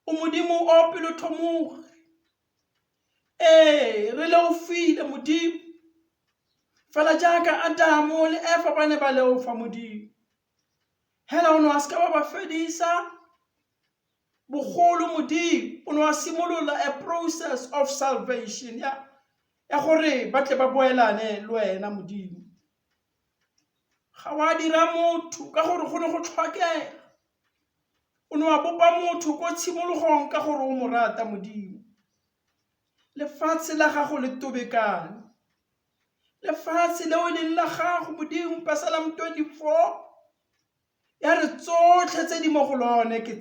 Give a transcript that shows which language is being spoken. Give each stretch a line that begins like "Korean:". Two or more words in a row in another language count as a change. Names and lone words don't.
Tswana: o modimo o pelo thomoge re le o file modimo fela jaaka Adamo le Eva ba ne ba le o fa modimo hela o no a ska ba fedisa bogolo modimo o no a simolola
English: a process of salvation
Tswana: ya gore ba tle ba boelane le wena modimo ga wa dira motho ka gore go ne go tlhokega o ne wa bopa motho ko tshimologong ka gore o mo rata modimo lefatshe la gago le tobekane lefatshe leo e leng la gago modimo Psalm 24 ya re tsotlhe tse di mo go lone ke